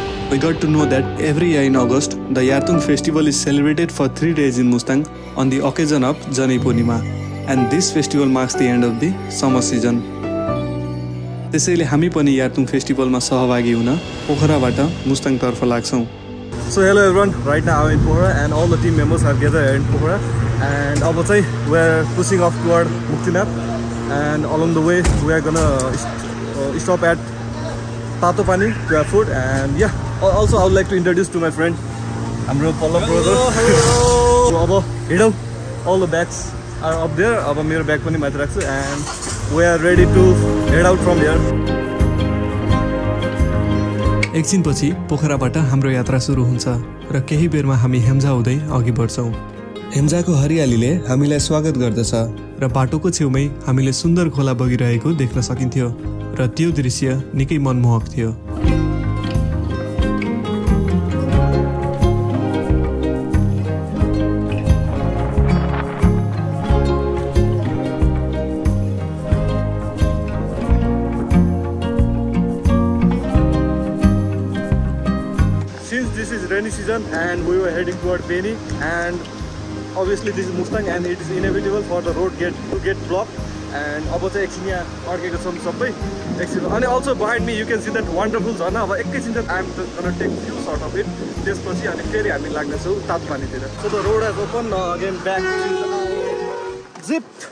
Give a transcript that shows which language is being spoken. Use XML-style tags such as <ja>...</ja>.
<en>We got to know that every year in August, the Yartung festival is celebrated for 3 days in Mustang on the occasion of Janai Purnima, and this festival marks the end of the summer season.</en> <ne>त्यसैले हामी पनि यार्तुङ फेस्टिभलमा सहभागी हुन पोखराबाट मुस्ताङ तर्फ लाग्छौं.</ne> <en>So hello everyone, right now I'm in Pokhara and all the team members are gathered here in Pokhara, and</en> <ne>अब चाहिँ</ne> <en>we're pushing off toward Muktinath, and along the way we are gonna stop at Tato Pani to have food. And yeah, also I would like to introduce to my friend</en> <ne>हाम्रो</ne> <en>Pallav brother. So</en> <ne>अब हिँडौं,</ne> <en>all the bags are up there.</en> <ne>अब मेरो bag पनि माथि राख्छु</ne> <en>and we are ready to head out from here.</en> <ne>एकछिनपछि पोखराबाट हाम्रो यात्रा सुरु हुन्छ र केही बेरमा हामी हेम्जा हुँदै अघि बढ्छौं. हेम्जाको हरियालीले हामीलाई स्वागत गर्दछ र बाटोको छेउमै हामीले सुन्दर खोला बगिरहेको देख्न सकिन्थ्यो र त्यो दृश्य निकै मनमोहक थियो.</ne> <en>Rainy season and we were heading toward Beni, and obviously this is Mustang and it is inevitable for the road to get blocked.</en> <ne>And अब चाहिँ एकछिन यहाँ अड्केको छौँ सबै एकछिन.</ne> <en>अनि also behind me you can see that wonderful झरना.</en> <ne>अब एकैछिन चाहिँ</ne> <en>I am gonna take few shot of it.</en> <ne>त्यसपछि अनि फेरि हामी लाग्नेछौँ तातोपानीतिर.</ne> <en>So the road has opened again back to zip.</en>